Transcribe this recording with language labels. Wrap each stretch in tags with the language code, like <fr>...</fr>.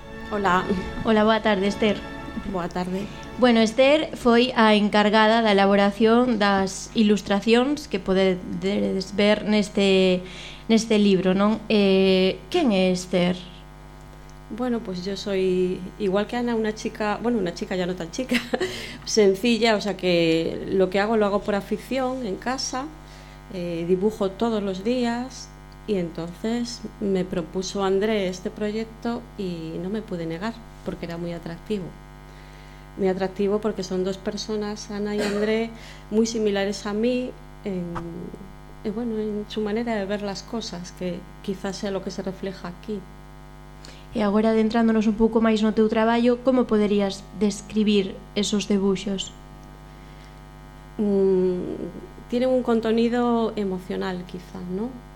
<gl>Hola. Hola, boa tarde, Esther. Boa tarde. Bueno, Esther foi a encargada da elaboración das ilustracións que podedes ver neste libro, non? Quen é Esther?</gl> <es>Bueno, pois yo soy igual que Ana,</es> <gl>unha</gl> <es>chica ya non tan chica, sencilla, o sea que lo que hago lo hago por afición en casa, dibujo todos los días y entonces me propuso André este proyecto y no me pude negar porque era muy atractivo. Muy atractivo porque son dos personas, Ana y André, muy similares a mí en su manera de ver las cosas, que quizás sea lo que se refleja aquí.</es> <gl>E agora, adentrándonos un pouco máis no teu traballo, como poderías describir esos debuxos?</gl> <es>Tienen un contenido emocional, quizás, ¿no?</es>